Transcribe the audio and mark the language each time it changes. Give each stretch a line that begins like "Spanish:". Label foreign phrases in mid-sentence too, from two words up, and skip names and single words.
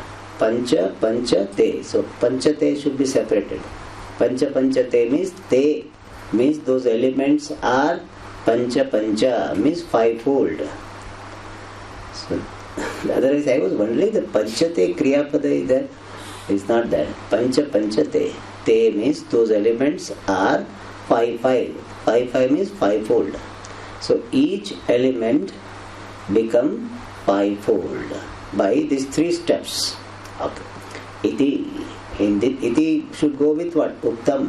Sanskrit: Pancha Panchate.
English: So Panchate should be separated. Pancha Panchate means te, means those elements are
Sanskrit: Pancha Pancha,
English: means 5-fold. So otherwise I was wondering the
Sanskrit: Panchate Kriyapada
English: is there. It's not that.
Sanskrit: Pancha Panchate.
English: Te means those elements are 5-5. 5-5 means 5-fold. So each element become 5-fold by these 3 steps. Okay. Iti. Iti should go with what? Uktam.